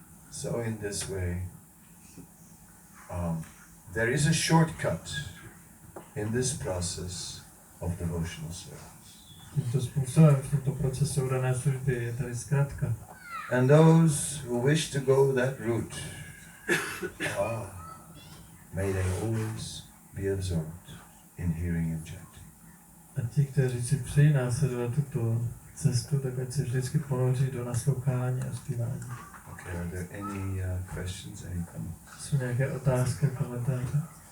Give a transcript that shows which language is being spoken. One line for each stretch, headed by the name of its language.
English: So in this way, there is a shortcut in this process of devotional service.
Czech: Tímto způsobem v tomto procesu dané služby je tady zkrátka.
English: And those who wish to go that route, may they always be absorbed in hearing and chanting.
Czech: A ti, kteří si přejí následovat tuto cestu, tak ať se vždycky ponoří do naslouchání a zpívání.
English: Okay, are there any questions, any comments?
Czech: Jsou nějaké otázky, komentáře?